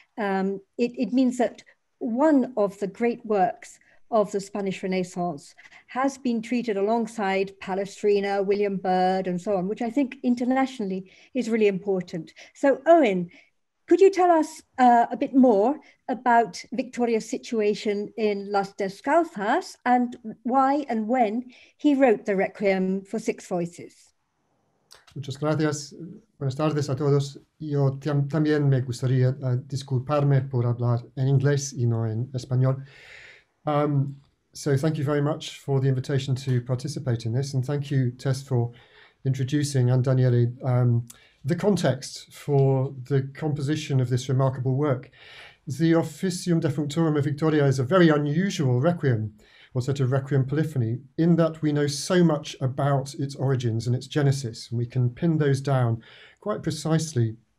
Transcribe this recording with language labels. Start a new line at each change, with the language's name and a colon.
English: It means that one of the great works of the Spanish Renaissance has been treated alongside Palestrina, William Byrd, and so on, which I think internationally is really important. So Owen, could you tell us a bit more about Victoria's situation in Las Descalzas and why and when he wrote the Requiem for Six Voices?
Spanish: Muchas gracias. Buenas tardes a todos. Yo también me gustaría disculparme por hablar en inglés y no en español.
English: So thank you very much for the invitation to participate in this, and thank you, Tess, for introducing, and Daniele, the context for the composition of this remarkable work. The Officium Defunctorum of Victoria is a very unusual requiem, or sort of requiem polyphony, in that we know so much about its origins and its genesis, and we can pin those down quite precisely.